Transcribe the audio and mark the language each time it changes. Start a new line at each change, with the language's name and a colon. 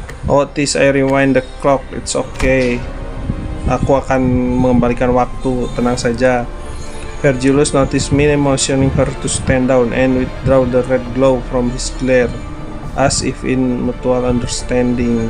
English: Otis, I rewind the clock, it's okay.
Indonesian: Aku akan mengembalikan waktu, tenang saja.
English: Vergilius noticed me motioning her to stand down and withdraw the red glow from his glare, as if in mutual understanding.